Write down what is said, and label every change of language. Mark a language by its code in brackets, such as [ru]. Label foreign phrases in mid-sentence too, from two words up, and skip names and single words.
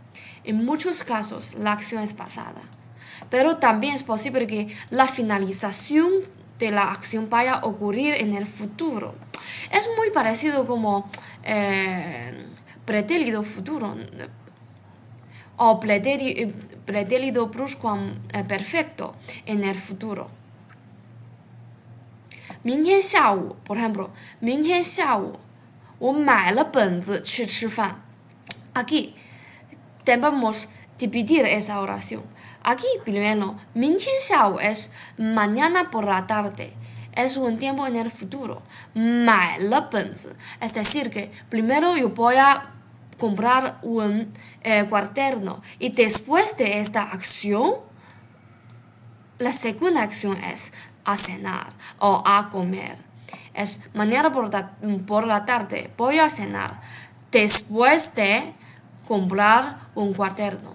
[es] Pero también es posible que la finalización de la acción vaya a ocurrir en el futuro. Es muy parecido como pretérito futuro o pretérito perfecto en el futuro. [zh] 明天下午 [es] por ejemplo [zh] 明天下午我买了本子去吃饭 [es] aquí debemos dividir esa oración. Aquí primero [zh] 明天下午 [es] es mañana por la tarde, es un tiempo en el futuro. [zh] 买了本子 [es] es decir que primero yo voy a comprar un cuaderno y después de esta acción la segunda acción es a cenar o a comer. Es mañana por la tarde voy a cenar después de comprar un cuaderno.